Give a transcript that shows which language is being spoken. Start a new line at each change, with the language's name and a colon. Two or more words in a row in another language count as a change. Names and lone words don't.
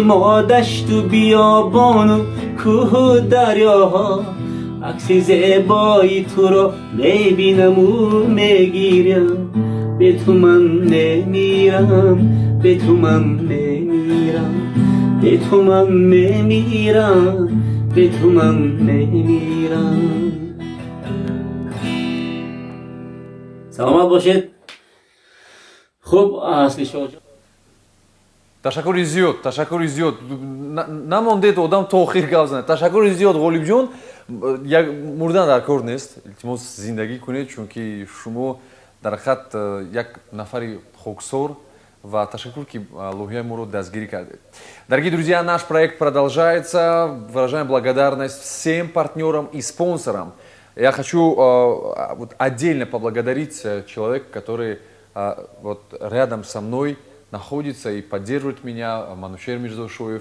Persian: ما دشت و بیابان و کوه و دریاها عکسی زیبایی تو را میبینم و میگیرم به تو من میمیرم به تو من میمیرم به تو من میمیرم به تو من میمیرم سلامت باشید خوب اصلی شما
Tajik: ташаккури зиёд намондед одам то охир гап занад. Ташаккури зиёд ғолибҷон, як мурдан дар кор нест, илтимос зиндагӣ кунед, чунки шумо дар ҳақиқат як нафари хоксор ва ташаккур ки лоҳияи моро дастгирӣ кардед.
Russian: Дорогие друзья, наш проект продолжается. Выражаем благодарность всем партнерам и спонсорам. Я хочу отдельно поблагодарить человека, который вот рядом со мной находится и поддерживает меня, Манушер Мирзошоев.